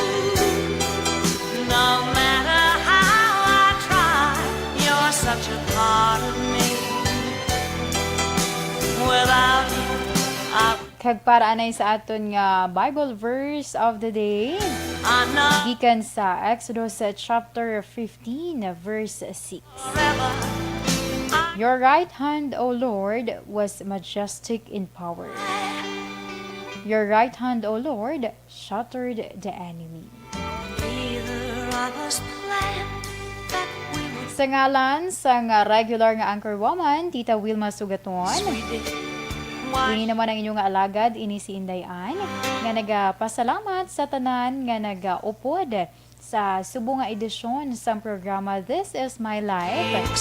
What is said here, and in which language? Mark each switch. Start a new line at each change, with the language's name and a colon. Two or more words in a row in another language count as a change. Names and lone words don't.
English: No matter how I try, you're such a part of me. Without you,
Hiligaynon: Kag para anay sa aton nga
English: Bible verse of the day.
Hiligaynon: Gikan sa Exodus
English: chapter 15 verse 6. Your right hand, O Lord, was majestic in power. Your right hand, O Lord, shattered the enemy.
Hiligaynon: Sa ngalan sa nga regular nga anchor woman, Tita Wilma Sugaton. Ini naman ang inyong alagad, ini si Indayan, nga nagapasalamat sa tanan nga nagaupod sa subong nga edisyon sa programa This is My Life.